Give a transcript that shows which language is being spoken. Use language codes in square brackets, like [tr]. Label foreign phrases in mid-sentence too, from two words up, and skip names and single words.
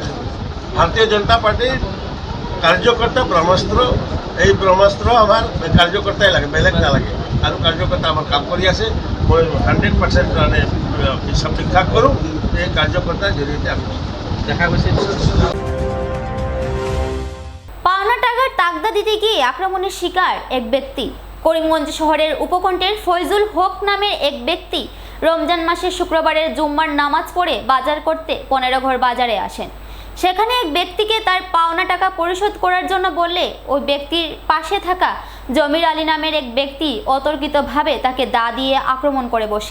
[as] ভাৰতীয় জনতা পাৰ্টিৰ কাৰ্যকৰ্তা ব্ৰহ্মাস্ত্ৰ। এই ব্ৰহ্মাস্ত্ৰ আমাৰ কাৰ্যকৰ্তাই লাগে, বেলেগ নালাগে। আৰু কাৰ্যকৰ্তা আমাৰ কাম কৰি আছে। মই 100% মানে বিশ্বাস কৰোঁ এই কাৰ্যকৰ্তাৰ জৰিয়তে আমি দেখা গৈছে [bn] পাওনা টাকার তাগদা দিতে গিয়ে আক্রমণের শিকার এক ব্যক্তি। করিমগঞ্জ শহরের উপকণ্ঠের ফয়জুল হক নামের এক ব্যক্তি রমজান মাসের শুক্রবারের জুম্মার নামাজ পড়ে বাজার করতে 15 ঘর বাজারে আসেন। সেখানে এক ব্যক্তিকে তার পাওনা টাকা পরিশোধ করার জন্য বললে ওই ব্যক্তির পাশে থাকা জমির আলী নামের এক ব্যক্তি অতর্কিতভাবে তাকে দা দিয়ে আক্রমণ করে বসে।